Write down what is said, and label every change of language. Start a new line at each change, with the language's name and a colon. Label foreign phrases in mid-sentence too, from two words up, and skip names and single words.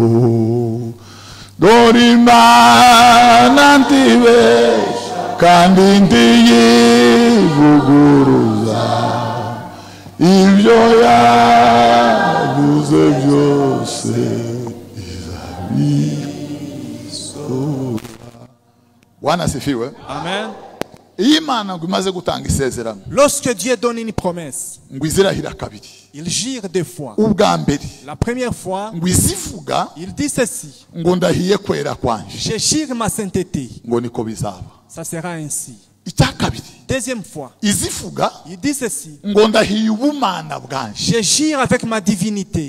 Kinyarwanda: Dore Imana ntibesha kandi ntiyivuguruza, ibyo yavuze byose izabisohora.
Swahili: Bwana asifiwe.
Kinyarwanda: Amen. Iyo Imana ngo imaze gutanga isezerano,
French: lorsque Dieu donne une promesse,
Kinyarwanda: ngo izirahira kabiri,
French: Il jure 2 fois. La première fois, il dit ceci. Je jure ma sainteté. Ça sera ainsi. Deuxième fois, il dit ceci. Je jure avec ma divinité.